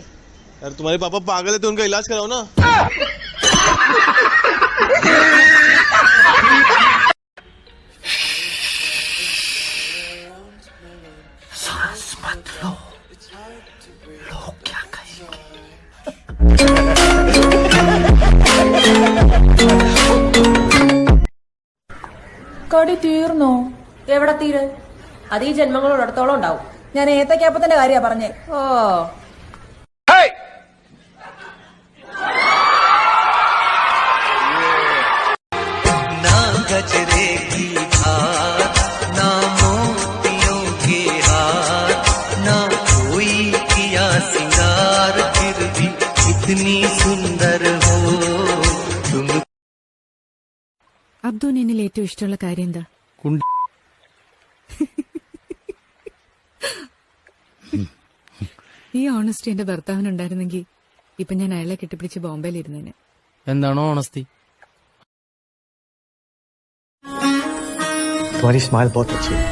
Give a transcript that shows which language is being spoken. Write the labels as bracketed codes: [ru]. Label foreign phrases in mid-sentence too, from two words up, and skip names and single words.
[hi] यार तुम्हारे पापा पागल है तो उनका इलाज कराओ ना. सांस मत लो, लोग क्या कहेंगे? [ml] കടി തീർന്നോ? എവിടെ തീര്? അത് ഈ ജന്മങ്ങളോടത്തോളം ഉണ്ടാവും. ഞാൻ ഏത്തക്കാപ്പത്തിന്റെ കാര്യ പറഞ്ഞേ. ഓ [hi] ना गजरे की धार, ना मोतियों के हार, ना कोई किया सिंगार, फिर भी इतनी सुंदर हो तुम. [ml] അബ്ദു എന്നിൽ ഏറ്റവും ഇഷ്ടമുള്ള കാര്യം എന്താ? ഈ ഓണസ്റ്റി എന്റെ ഭർത്താവിനുണ്ടായിരുന്നെങ്കിൽ ഇപ്പൊ ഞാൻ അയാളെ കെട്ടിപ്പിടിച്ച് ബോംബെയിലിരുന്നേനെ. എന്താണോ ഓണസ്റ്റി? [hi] तुम्हारी स्माइल बहुत अच्छी है.